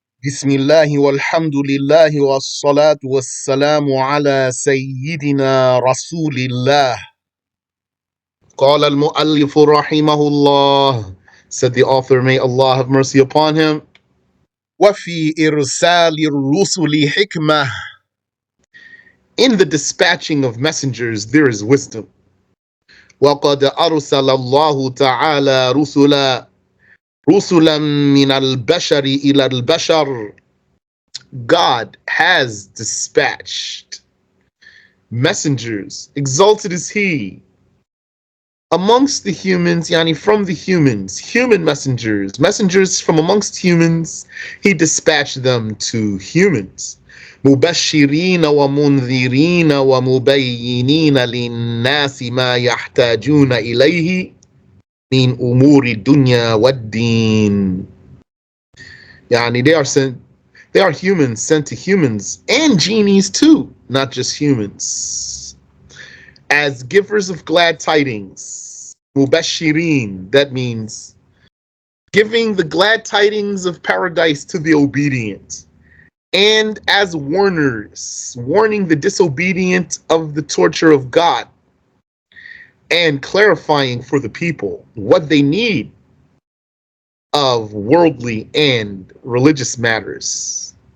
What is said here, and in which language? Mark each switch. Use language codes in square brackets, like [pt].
[ar] بسم الله والحمد لله والصلاة والسلام على سيدنا رسول الله. قال المؤلف رحمه الله, [en] said the author, may Allah have mercy upon him, [ar] وفي إرسال الرسل حكمة, [en] in the dispatching of messengers there is wisdom. [ar] وقد أرسل الله تعالى رسلا من البشر إلى البشر, [en] God has dispatched messengers, exalted is He, amongst the humans, yani from the humans, human messengers, messengers from amongst humans, He dispatched them to humans. [ar] مبشرين ومنذرين ومبينين للناس ما يحتاجون إليه من أمور الدنيا والدين. [en] Yani they are humans sent to humans and genies too, not just humans, as givers of glad tidings. Mubashirin, that means giving the glad tidings of paradise to the obedient, and as warners, warning the disobedient of the torture of God, and clarifying for the people what they need of worldly and religious matters.